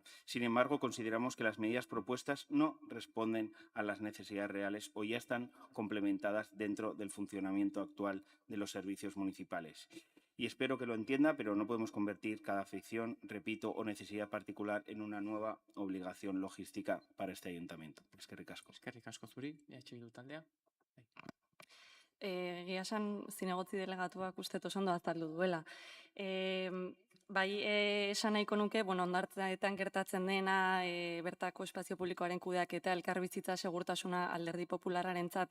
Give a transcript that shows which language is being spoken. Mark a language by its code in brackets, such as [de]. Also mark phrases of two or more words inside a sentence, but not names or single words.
[es] Sin embargo, consideramos que las medidas propuestas no responden a las necesidades reales o ya están complementadas dentro del funcionamiento actual de los servicios municipales. Y espero que lo entienda, pero no podemos convertir cada afección, repito, o necesidad particular en una nueva obligación logística para este ayuntamiento. [eu] Eskerrik asko. Eskerrik asko zuri, Bildu taldea. Egia esan zinegotzi delegatuak uste oso ondo azaldu duela. Bai, esan nahiko nuke, hondartzaetan gertatzen dena, bertako espazio publikoaren kudeaketa, elkarbizitza segurtasuna Alderdi Popularrarentzat